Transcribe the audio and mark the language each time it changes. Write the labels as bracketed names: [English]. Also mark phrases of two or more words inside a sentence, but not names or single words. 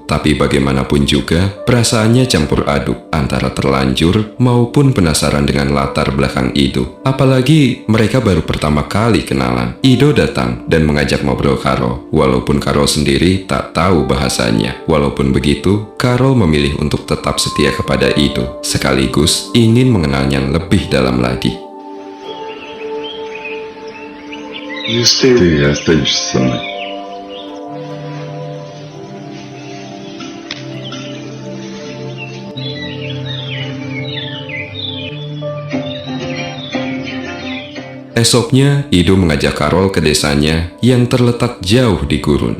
[Indonesian] Tapi bagaimanapun juga, perasaannya campur aduk antara terlanjur maupun penasaran dengan latar belakang Ido. Apalagi mereka baru pertama kali kenalan. Ido datang dan mengajak ngobrol Carol. Walaupun Carol sendiri tak tahu bahasanya. Walaupun begitu, Carol memilih untuk tetap setia kepada Ido, sekaligus ingin mengenalnya lebih dalam lagi. [Russian] Ты останешься со мной. [Indonesian] Esoknya, Ido mengajak Carol ke desanya yang terletak jauh di gurun.